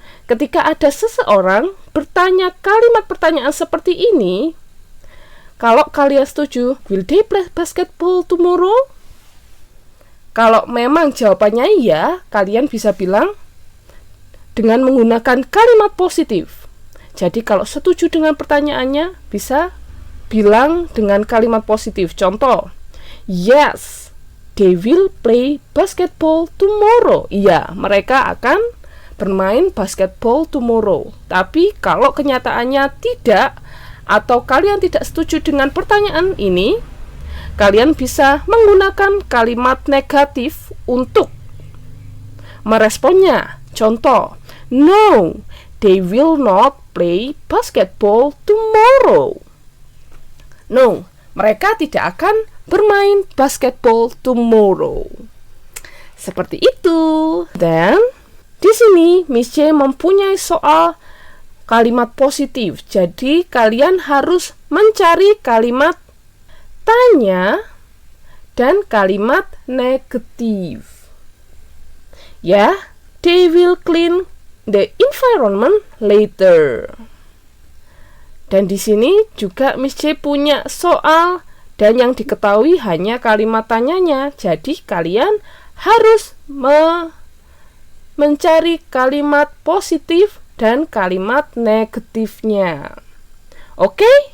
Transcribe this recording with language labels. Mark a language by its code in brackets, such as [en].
[id] Ketika ada seseorang bertanya kalimat pertanyaan seperti ini, kalau kalian setuju, [en] will they play basketball tomorrow? [id] Kalau memang jawabannya iya, kalian bisa bilang dengan menggunakan kalimat positif. Jadi kalau setuju dengan pertanyaannya, bisa bilang dengan kalimat positif. Contoh, [en] yes, they will play basketball tomorrow. [id] Iya, mereka akan bermain [en] basketball tomorrow. [id] Tapi kalau kenyataannya tidak, atau kalian tidak setuju dengan pertanyaan ini, kalian bisa menggunakan kalimat negatif untuk meresponnya. Contoh, [en] no, they will not play basketball tomorrow. [id] No, mereka tidak akan bermain [en] basketball tomorrow. [id] Seperti itu. Dan di sini Miss J mempunyai soal kalimat positif. Jadi kalian harus mencari kalimat tanya dan kalimat negatif. [en] Ya, they will clean the environment later. [id] Dan di sini juga Miss J punya soal dan yang diketahui hanya kalimat tanyanya. Jadi kalian harus mencari kalimat positif dan kalimat negatifnya. Oke?